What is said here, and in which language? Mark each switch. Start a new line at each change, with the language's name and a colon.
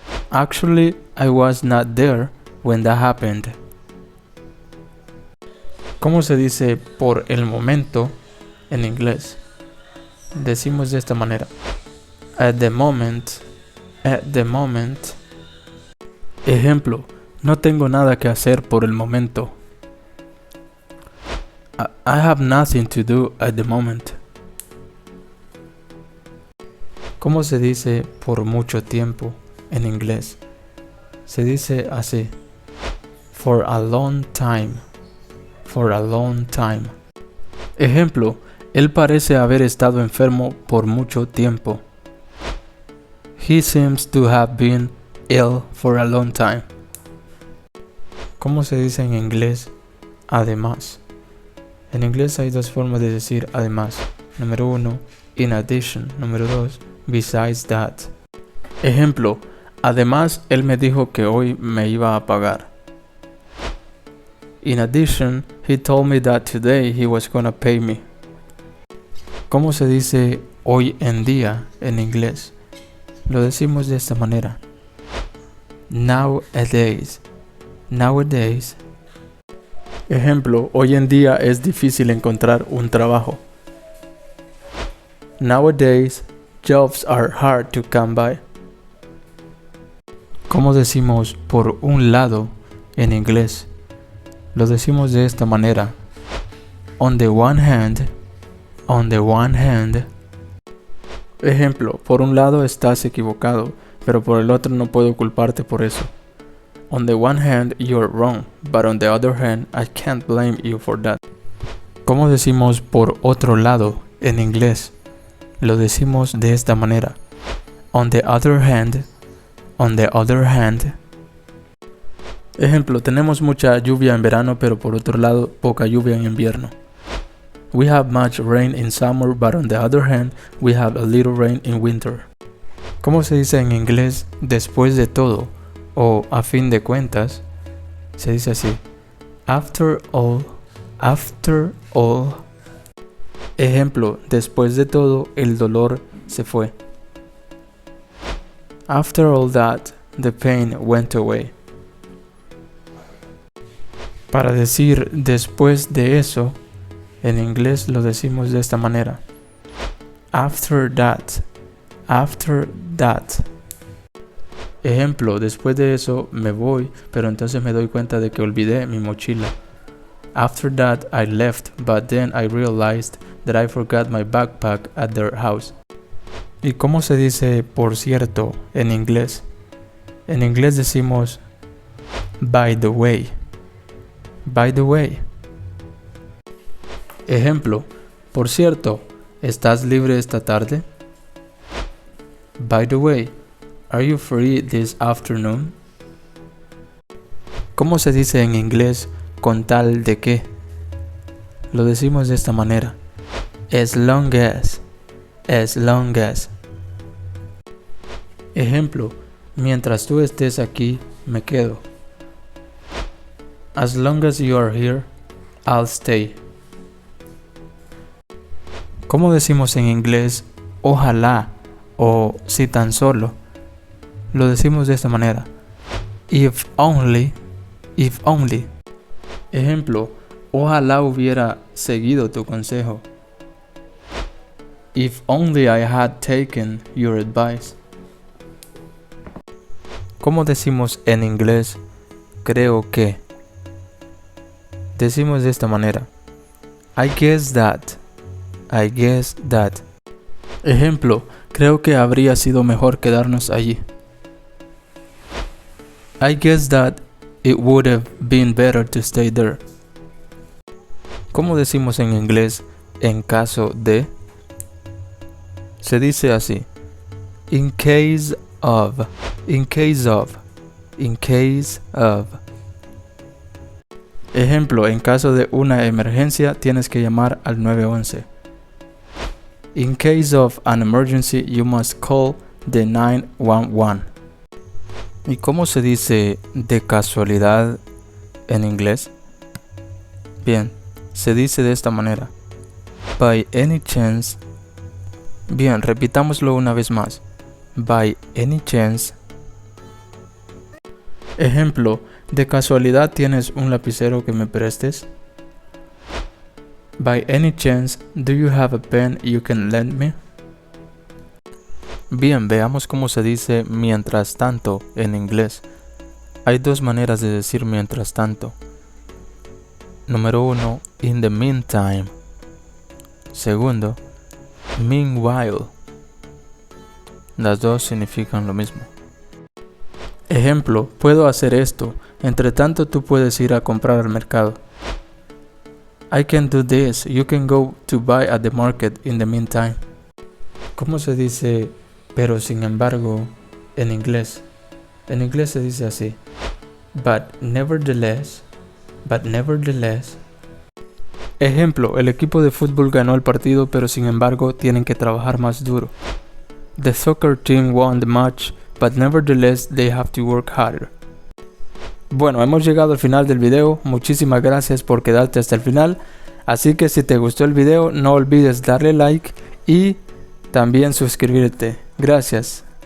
English: Actually, I was not there when that happened.
Spanish: ¿Cómo se dice por el momento en inglés? Decimos de esta manera:
English: at the moment. At the moment.
Spanish: Ejemplo, no tengo nada que hacer por el momento.
English: I have nothing to do at the moment.
Spanish: ¿Cómo se dice por mucho tiempo en inglés? Se dice así:
English: for a long time. For a long time.
Spanish: Ejemplo, él parece haber estado enfermo por mucho tiempo.
English: He seems to have been ill for a long time.
Spanish: ¿Cómo se dice en inglés además? En inglés hay dos formas de decir además. Número 1,
English: in addition.
Spanish: Número 2,
English: besides that.
Spanish: Ejemplo, además él me dijo que hoy me iba a pagar.
English: In addition, he told me that today he was gonna pay me.
Spanish: ¿Cómo se dice hoy en día en inglés? Lo decimos de esta manera:
English: nowadays. Nowadays.
Spanish: Ejemplo, hoy en día es difícil encontrar un trabajo.
English: Nowadays, jobs are hard to come by.
Spanish: ¿Cómo decimos por un lado en inglés? Lo decimos de esta manera:
English: on the one hand. On the one hand.
Spanish: Ejemplo, por un lado estás equivocado, pero por el otro no puedo culparte por eso.
English: On the one hand, you're wrong, but on the other hand, I can't blame you for that.
Spanish: ¿Cómo decimos por otro lado en inglés? Lo decimos de esta manera:
English: on the other hand. On the other hand.
Spanish: Ejemplo, tenemos mucha lluvia en verano, pero por otro lado, poca lluvia en invierno.
English: We have much rain in summer, but on the other hand, we have a little rain in winter.
Spanish: ¿Cómo se dice en inglés después de todo o a fin de cuentas? Se dice así:
English: after all. After all.
Spanish: Ejemplo, después de todo, el dolor se fue.
English: After all that, the pain went away.
Spanish: Para decir después de eso, en inglés lo decimos de esta manera:
English: after that. After that.
Spanish: Ejemplo, después de eso me voy, pero entonces me doy cuenta de que olvidé mi mochila.
English: After that I left, but then I realized that I forgot my backpack at their house.
Spanish: ¿Y cómo se dice por cierto en inglés? En inglés decimos
English: by the way. By the way.
Spanish: Ejemplo, por cierto, ¿estás libre esta tarde?
English: By the way, are you free this afternoon?
Spanish: ¿Cómo se dice en inglés con tal de que? Lo decimos de esta manera.
English: As long as. As long as.
Spanish: Ejemplo, mientras tú estés aquí, me quedo.
English: As long as you are here, I'll stay.
Spanish: ¿Cómo decimos en inglés ojalá o si tan solo? Lo decimos de esta manera.
English: If only. If only.
Spanish: Ejemplo, ojalá hubiera seguido tu consejo.
English: If only I had taken your advice.
Spanish: ¿Cómo decimos en inglés creo que? Decimos de esta manera.
English: I guess that. I guess that.
Spanish: Ejemplo, creo que habría sido mejor quedarnos allí.
English: I guess that it would have been better to stay there.
Spanish: ¿Cómo decimos en inglés en caso de? Se dice así.
English: In case of. In case of. In case of.
Spanish: Ejemplo, en caso de una emergencia tienes que llamar al 911.
English: In case of an emergency, you must call the 911.
Spanish: ¿Y cómo se dice de casualidad en inglés? Bien, se dice de esta manera.
English: By any chance.
Spanish: Bien, repitámoslo una vez más.
English: By any chance.
Spanish: Ejemplo, ¿de casualidad tienes un lapicero que me prestes?
English: By any chance, do you have a pen you can lend me?
Spanish: Bien, veamos cómo se dice mientras tanto en inglés. Hay dos maneras de decir mientras tanto. Número 1,
English: in the meantime.
Spanish: Segundo,
English: meanwhile.
Spanish: Las dos significan lo mismo. Ejemplo, puedo hacer esto, entre tanto tú puedes ir a comprar al mercado.
English: I can do this, you can go to buy at the market in the meantime.
Spanish: ¿Cómo se dice pero sin embargo en inglés? En inglés se dice así.
English: But nevertheless. But nevertheless.
Spanish: Ejemplo, el equipo de fútbol ganó el partido, pero sin embargo tienen que trabajar más duro.
English: The soccer team won the match, but nevertheless they have to work harder.
Spanish: Bueno, hemos llegado al final del video. Muchísimas gracias por quedarte hasta el final. Así que si te gustó el video, no olvides darle like y también suscribirte. Gracias.